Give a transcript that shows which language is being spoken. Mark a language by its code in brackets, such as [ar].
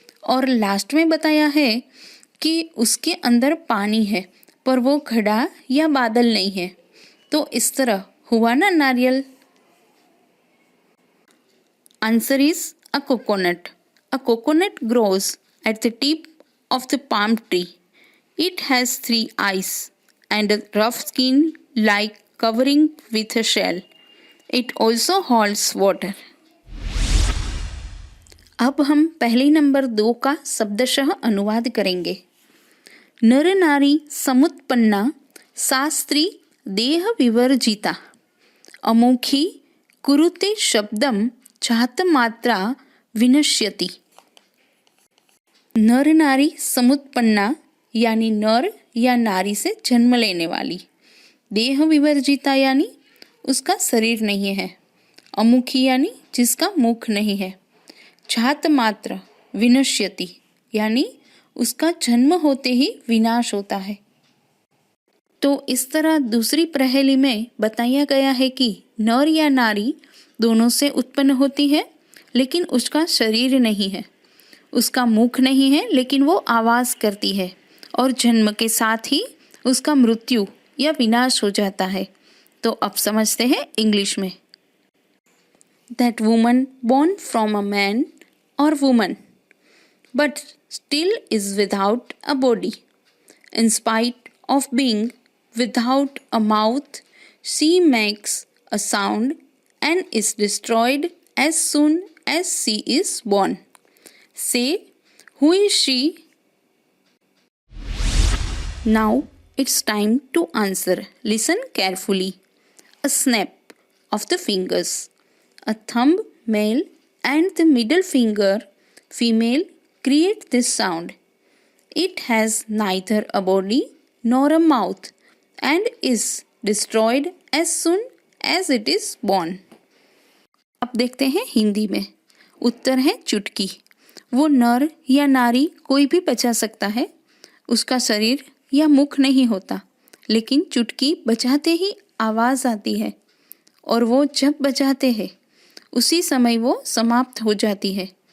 [hi] और लास्ट में बताया है कि उसके अंदर पानी है पर वो घड़ा या बादल नहीं है। तो इस तरह हुआ ना नारियल। [en] Answer is a coconut. A coconut grows at the tip of the palm tree. It has 3 eyes and a rough skin like covering with a shell. It also holds water. [hi] अब हम पहली नंबर 2 का शब्दशः अनुवाद करेंगे। [sa] नर नारी समुत्पन्ना शास्त्री देह विवर्जिता, अमुखी कुरुते शब्दम चाहत मात्रा विनश्यति। नर नारी समुत्पन्ना [hi] यानी नर या नारी से जन्म लेने वाली। [sa] देह विवर्जिता [hi] यानी उसका शरीर नहीं है। अमुखी यानी जिसका मुख नहीं है। [sa] छात मात्र विनश्यति [hi] यानी उसका जन्म होते ही विनाश होता है। तो इस तरह दूसरी पहेली में बताया गया है कि नर या नारी दोनों से उत्पन्न होती है, लेकिन उसका शरीर नहीं है, उसका मुख नहीं है, लेकिन वो आवाज़ करती है और जन्म के साथ ही उसका मृत्यु या विनाश हो जाता है। तो अब समझते हैं इंग्लिश में। [en] That woman born from a man or woman but still is without a body. In spite of being without a mouth, she makes a sound and is destroyed as soon as she is born. Say, who is she? Now it's time to answer. Listen carefully. A snap of the fingers. A thumb male and the middle finger female create this sound. It has neither a body nor a mouth and is destroyed as soon as it is born. [hi] अब देखते हैं हिंदी में। उत्तर है चुटकी। वो नर या नारी कोई भी बजा सकता है, उसका शरीर या मुख नहीं होता, लेकिन चुटकी बजाते ही आवाज़ आती है और वो जब बजाते हैं उसी समय वो समाप्त हो जाती है।